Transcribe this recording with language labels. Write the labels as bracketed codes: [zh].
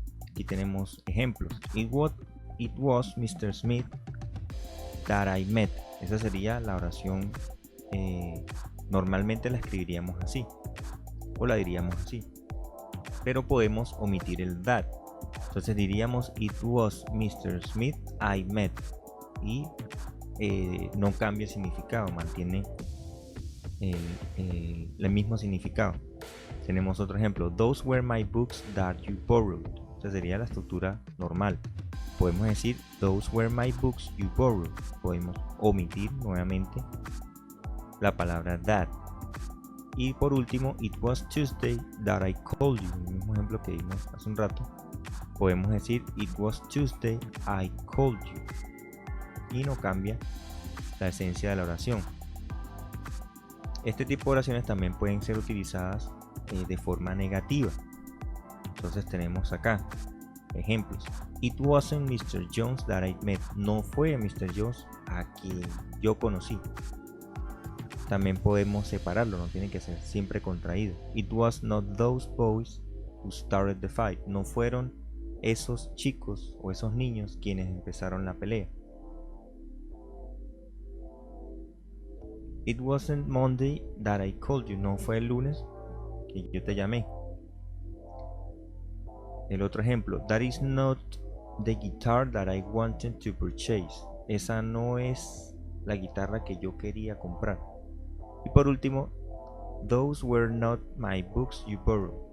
[es] Aquí tenemos ejemplos. [en] It was Mr. Smith that I met. [es] Esa sería la oración. Normalmente la escribiríamos así o la diríamos así, pero podemos omitir el that. Entonces diríamos [en] it was Mr. Smith I met, [es] y no cambia el significado, mantiene el mismo significado. Tenemos otro ejemplo, [en] those were my books that you borrowed. [es] Entonces sería la estructura normal. Podemos decir [en] those were my books you borrowed. [es] Podemos omitir nuevamente la palabra that. Y por último, [en] it was Tuesday that I called you. [es] El mismo ejemplo que vimos hace un rato. Podemos decir [en] it was Tuesday I called you. [es] Y no cambia la esencia de la oración. Este tipo de oraciones también pueden ser utilizadas de forma negativa. Entonces tenemos acá ejemplos. [en] It wasn't Mr. Jones that I met. [es] No fue Mr. Jones a quien yo conocí. También podemos separarlo, no tiene que ser siempre contraído. [en] It was not those boys who started the fight. [es] No fueron esos chicos o esos niños quienes empezaron la pelea. [en] It wasn't Monday that I called you. [es] No fue el lunes que yo te llamé. El otro ejemplo, [en] that is not the guitar that I wanted to purchase. [es] Esa no es la guitarra que yo quería comprar. Y por último, [en] those were not my books you borrowed.